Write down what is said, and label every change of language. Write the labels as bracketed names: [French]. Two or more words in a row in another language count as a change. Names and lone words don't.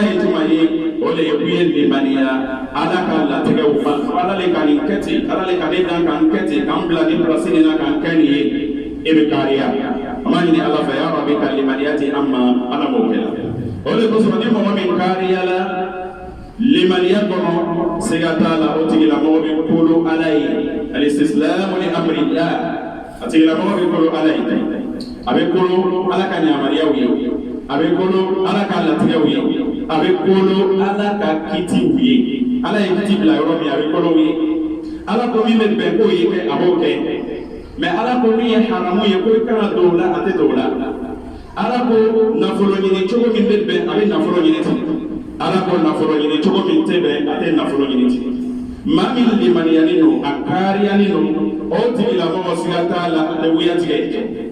[Bambara] ye tuma ye o de ye kun ye limaniya ala ka latigɛw ma ala le ka nin kɛ ten ala le ka ne dan kan kɛ ten k'an bila nin pilasi nin na k'an kɛ nin ye e bɛ kariya an b'a ɲini ala fɛ ya Rabbi ka limaniya di an ma ala m'o kɛ o de kosɔn ni mɔgɔ min kariya la limaniya kɔnɔ siga t'a la o tigilamɔgɔ bɛ kolo ala ye [Arabic] الاستسلام لأمر الله [Bambara] a tigilamɔgɔ bɛ kolo ala ye a bɛ kolo ala ka ɲamariyaw ye a bɛ kolo ala ka latigɛw ye a bɛ kolo ala ka kitiw ye ala ye kiti bila yɔrɔ min a bɛ kolo ye ala ko min bɛ bɛn k'o ye kɛ a b'o kɛ mɛ ala ko min ye haramu ye ko i kana don o la a tɛ don o la ala ko nafolo ɲini cogo min bɛ bɛn a bɛ nafolo ɲini ten ala ko nafolo ɲini cogo min tɛ bɛn a tɛ nafolo ɲini ten maa min limaniyani don a kariyani don o tigilamɔgɔ siga t'a la a tɛ wuya tigɛ